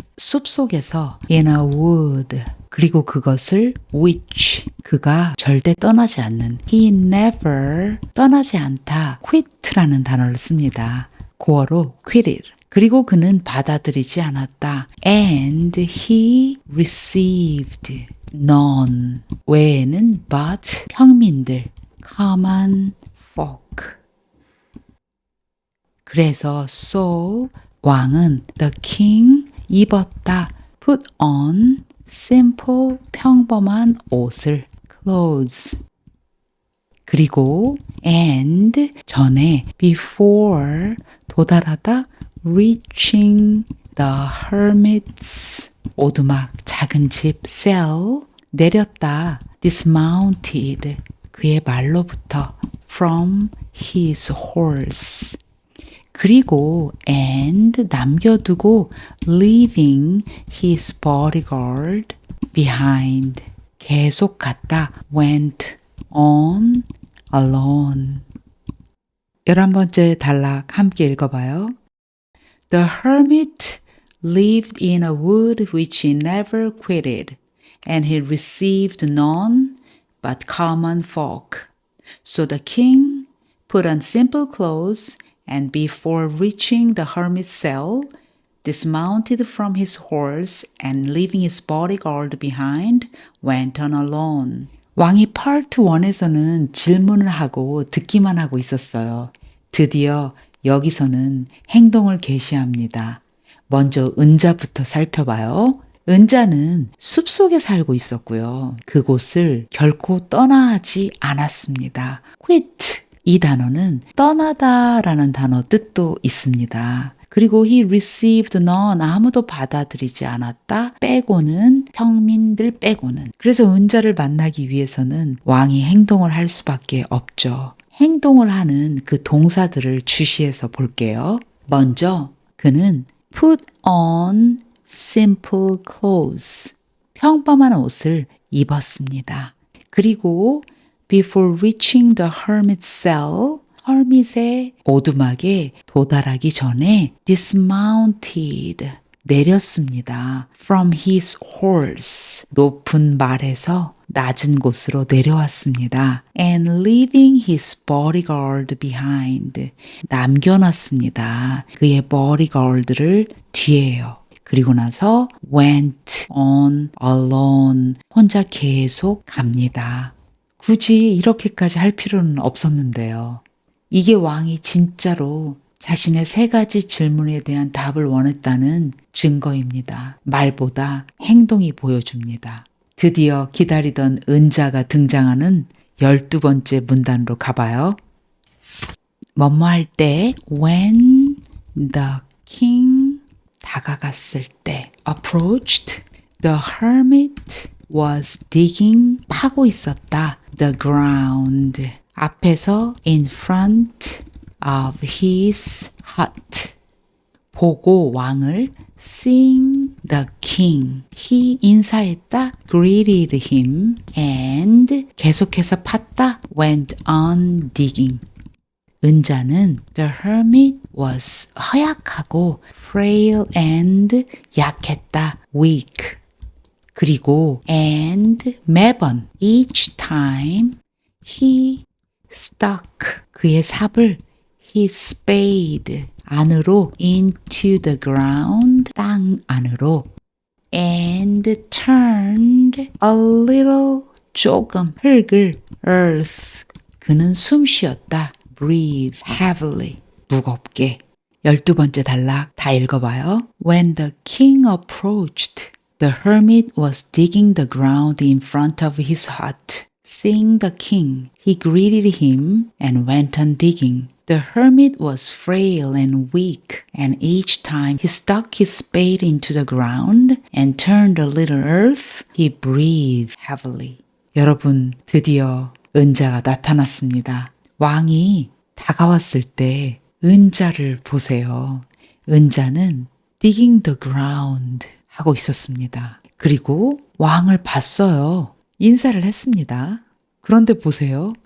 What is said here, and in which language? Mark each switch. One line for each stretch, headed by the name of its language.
Korean: 숲속에서
English: in a wood.
Korean: 그리고 그것을
English: which.
Korean: 그가 절대 떠나지 않는.
English: He never.
Korean: 떠나지 않다. quit라는 단어를 씁니다. 고어로 quitted. 그리고 그는 받아들이지 않았다.
English: And he received none.
Korean: 외에는
English: but
Korean: 평민들.
English: common folk.
Korean: 그래서
English: so
Korean: 왕은
English: the king
Korean: 입었다.
English: put on simple
Korean: 평범한 옷을
English: clothes.
Korean: 그리고
English: and
Korean: 전에
English: before
Korean: 도달하다
English: reaching the hermit's
Korean: 오두막 작은 집
English: cell
Korean: 내렸다.
English: dismounted
Korean: 그의 말로부터
English: from his horse.
Korean: 그리고
English: and
Korean: 남겨두고
English: leaving his bodyguard behind
Korean: 계속 갔다
English: went on alone.
Korean: 11번째 단락 함께 읽어봐요.
English: The hermit lived in a wood which he never quitted, and he received none but common folk. So the king put on simple clothes and before reaching the hermit's cell, dismounted from his horse and leaving his bodyguard behind, went on alone.
Korean: 왕이 파트 1에서는 질문을 하고 듣기만 하고 있었어요. 드디어 여기서는 행동을 개시합니다. 먼저 은자부터 살펴봐요. 은자는 숲속에 살고 있었고요. 그곳을 결코 떠나지 않았습니다.
English: quit.
Korean: 이 단어는 떠나다라는 단어 뜻도 있습니다. 그리고
English: he received none
Korean: 아무도 받아들이지 않았다 빼고는 평민들 빼고는. 그래서 은자를 만나기 위해서는 왕이 행동을 할 수밖에 없죠. 행동을 하는 그 동사들을 주시해서 볼게요. 먼저 그는
English: put on simple clothes
Korean: 평범한 옷을 입었습니다. 그리고
English: before reaching the hermit's cell,
Korean: hermit의 오두막에 도달하기 전에
English: dismounted,
Korean: 내렸습니다.
English: from his horse,
Korean: 높은 말에서 낮은 곳으로 내려왔습니다.
English: and leaving his bodyguard behind,
Korean: 남겨놨습니다. 그의 bodyguard를 뒤에요. 그리고 나서
English: went on alone,
Korean: 혼자 계속 갑니다. 굳이 이렇게까지 할 필요는 없었는데요. 이게 왕이 진짜로 자신의 3가지 질문에 대한 답을 원했다는 증거입니다. 말보다 행동이 보여줍니다. 드디어 기다리던 은자가 등장하는 12번째 문단으로 가봐요. 뭐뭐할 때
English: when the king
Korean: 다가갔을 때
English: approached the hermit was digging
Korean: 파고 있었다.
English: the ground
Korean: 앞에서
English: in front of his hut
Korean: 보고 왕을
English: seeing the king he
Korean: 인사했다.
English: greeted him and
Korean: 계속해서 팠다.
English: went on digging
Korean: 은자는
English: the hermit was
Korean: 허약하고
English: frail and
Korean: 약했다.
English: weak
Korean: 그리고
English: and
Korean: 매번
English: each time he stuck
Korean: 그의 삽을
English: his spade
Korean: 안으로
English: into the ground
Korean: 땅 안으로
English: and turned a little
Korean: 조금 흙을
English: earth
Korean: 그는 숨 쉬었다.
English: breathe heavily
Korean: 무겁게 12번째 단락 다 읽어봐요.
English: When the king approached The hermit was digging the ground in front of his hut. Seeing the king, he greeted him and went on digging. The hermit was frail and weak, and each time he stuck his spade into the ground and turned a little earth, he breathed heavily.
Korean: 여러분, 드디어 은자가 나타났습니다. 왕이 다가왔을 때 은자를 보세요. 은자는
English: digging the ground
Korean: 하고 있었습니다. 그리고 왕을 봤어요. 인사를 했습니다. 그런데 보세요.